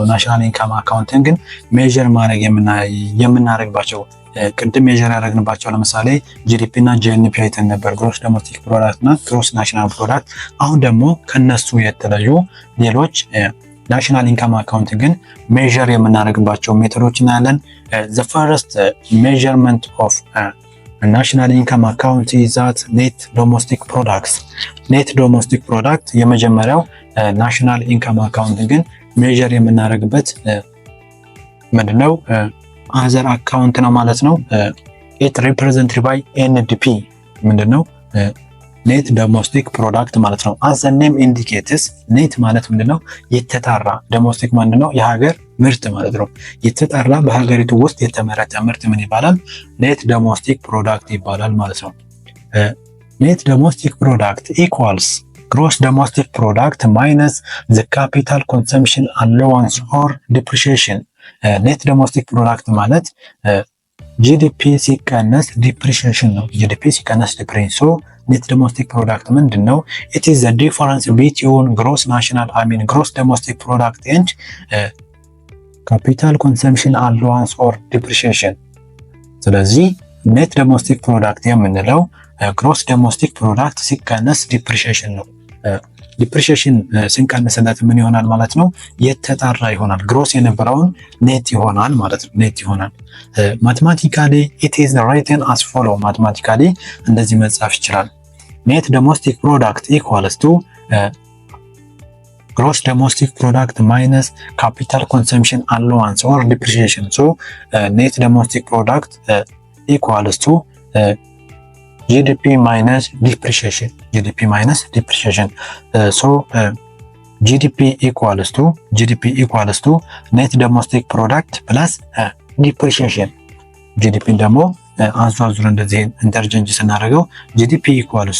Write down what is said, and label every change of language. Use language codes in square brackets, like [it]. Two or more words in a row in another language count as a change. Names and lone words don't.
[en] national income account ግን ሜዠር [am] ማድረግ የምናደርግባቸው ቅድም [en] ሜዠር [am] ያደረግንባቸው ለምሳሌ [en] ጂዲፒ እና ጂኤንፒ [am] አይተን ነበር፣ [en] gross domestic product እና gross national product። [am] አሁን ደግሞ ከነሱ የተለዩ ሌሎች [en] national income account ግን ሜዠር የምናደርግባቸው ሜቶዶች እናያለን። the first measurement of national income account is that net domestic products. net domestic product የመጀመሪያው national income account ግን ሜዠር [am] የምናደርግበት ምንድነው? [en] other account [am] ነው ማለት ነው። [en] it represented by NDP ምንድነው? net domestic product [am] ማለት ነው። [en] as the name indicates ኔት [am] ማለት ምንድነው? የተጣራ። ዶሜስቲክ ምንድነው? የሀገር ምርት ማለት ነው። የተጣራ በሀገሪቱ ውስጥ የተመረተ ምርት ምን ይባላል? [en] net domestic product [am] ይባላል ማለት ነው። [en] net domestic product equals gross domestic product minus the capital consumption allowance or depreciation። net domestic product ማለት ጂዲፒ ሲቀነስ ዲፕሪሺዬሽን ነው። ጂዲፒ ሲቀነስ ዲፕሪሺዬሽን። net domestic product ምንድነው? it is the difference between gross domestic product and capital consumption allowance or depreciation። ስለዚህ net domestic product የምንለው gross domestic product ሲቀነስ ዲፕሪሺዬሽን ነው። ዲፕሪሺዬሽን [am] ስንቀንስለት ምን ይሆናል ማለት ነው? የተጣራ ይሆናል። [en] ግሮስ የነበረውን ኔት [am] ይሆናል ማለት ነው። [en] ኔት ይሆናል። ማቴማቲካሊ it is written as follow። ማቴማቲካሊ [am] እንደዚህ መጻፍ ይችላል። [en] net domestic product equals to gross domestic product minus capital consumption allowance or depreciation። so net domestic product equals to GDP minus depreciation። GDP minus depreciation። so GDP equals to net domestic product plus depreciation። ጂዲፒን [am] ደግሞ አዟዙር እንደዚህ [en] ኢንተርቼንጅ ስናደርገው GDP equals